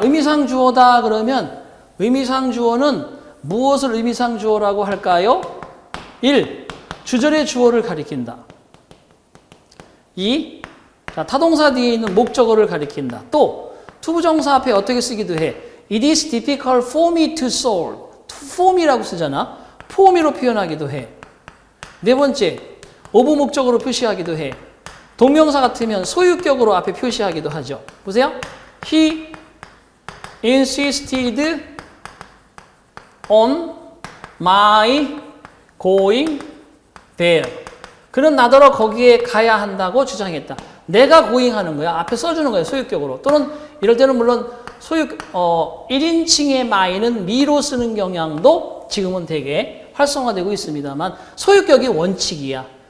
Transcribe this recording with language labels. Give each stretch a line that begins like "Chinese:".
Korean: 의미상 주어다 그러면 의미상 주어는 무엇을 의미상 주어라고 할까요? 1. 주절의 주어를 가리킨다. 2. 자, 타동사 뒤에 있는 목적어를 가리킨다. 또 투부정사 앞에 어떻게 쓰기도 해.
English: It is difficult for me to solve.
Korean: for me라고 쓰잖아. for me로 표현하기도 해. 네 번째, of 목적으로 표시하기도 해. 동명사 같으면 소유격으로 앞에 표시하기도 하죠. 보세요.
English: He insisted on my going there.
Korean: 그는 나더러 거기에 가야 한다고 주장했다. 내가 고잉하는 거야. 앞에 써주는 거야. 소유격으로. 또는 이럴 때는 물론 1인칭의 my는 me로 쓰는 경향도 지금은 되게 활성화되고 있습니다만 소유격이 원칙이야.